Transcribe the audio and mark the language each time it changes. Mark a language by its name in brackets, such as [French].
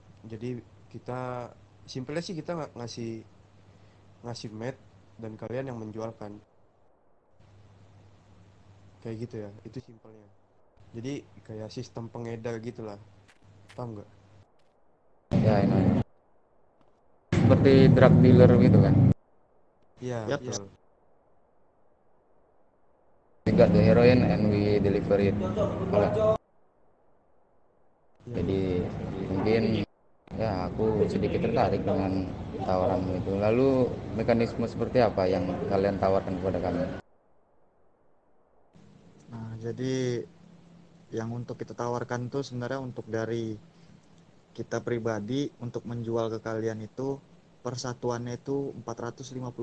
[Indonesian] Jadi kita simpelnya sih kita ngasih med dan kalian yang menjualkan. Kayak gitu ya, itu simpelnya. Jadi kayak sistem pengedar gitulah. Paham nggak? Ya, ini seperti drug dealer gitu kan. Iya, Yap. betul. [English] We got the heroin and we deliver it. Alright. [Indonesian] Iya. Jadi mungkin ya aku sedikit tertarik dengan tawaranmu itu. Lalu mekanisme seperti apa yang kalian tawarkan kepada kami? Nah, jadi yang untuk kita tawarkan tuh sebenarnya untuk dari kita pribadi untuk menjual ke kalian itu persatuannya itu $450.